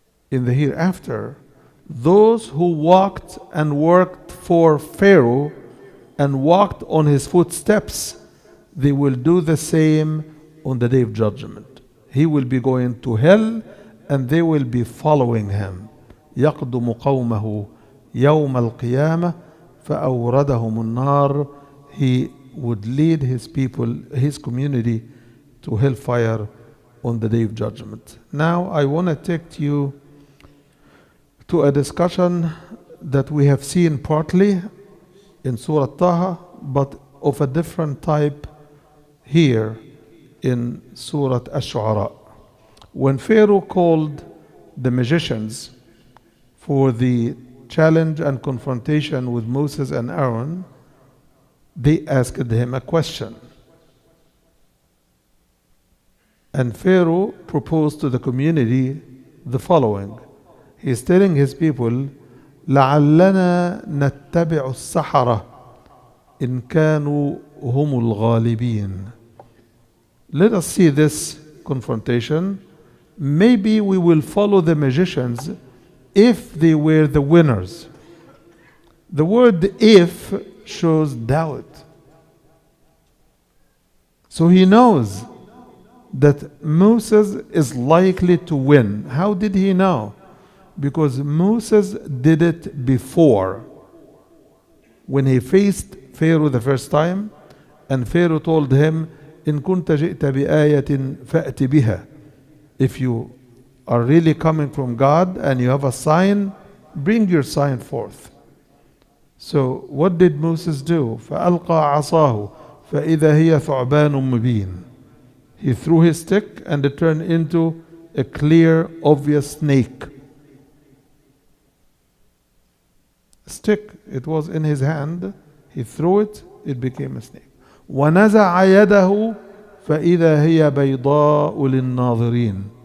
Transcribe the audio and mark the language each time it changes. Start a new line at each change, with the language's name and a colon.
English: In the hereafter, those who walked and worked for Pharaoh and walked on his footsteps, they will do the same on the Day of Judgment. He will be going to hell and they will be following him.
Arabic: يقدم قومه يوم القيامة فأوردهم النار.
English: He would lead his people, his community, to hellfire on the day of judgment. Now I want to take you to a discussion that we have seen partly in Surah Taha, but of a different type here in Surah Ash-Shu'ara. When Pharaoh called the magicians for the challenge and confrontation with Moses and Aaron, they asked him a question. And Pharaoh proposed to the community the following. He is telling his people,
Arabic: لَعَلَّنَا نَتَّبِعُ السَّحَرَةَ إِن كَانُوا هُمُ الْغَالِبِينَ.
English: Let us see this confrontation. Maybe we will follow the magicians if they were the winners. The word if shows doubt. So he knows that Moses is likely to win. How did he know? Because Moses did it before. When he faced Pharaoh the first time, and Pharaoh told him,
Arabic: إن كنت جئت بآية فأت بها.
English: If you are really coming from God and you have a sign, bring your sign forth. So what did Moses do?
Arabic: فألقى عصاه فإذا هي ثعبان مبين.
English: He threw his stick and it turned into a clear, obvious snake. Stick, it was in his hand. He threw it, it became a snake.
Arabic: وَنَزَعَ يَدَهُ فَإِذَا هِيَ بَيْضَاءُ لِلنَّاظِرِينَ.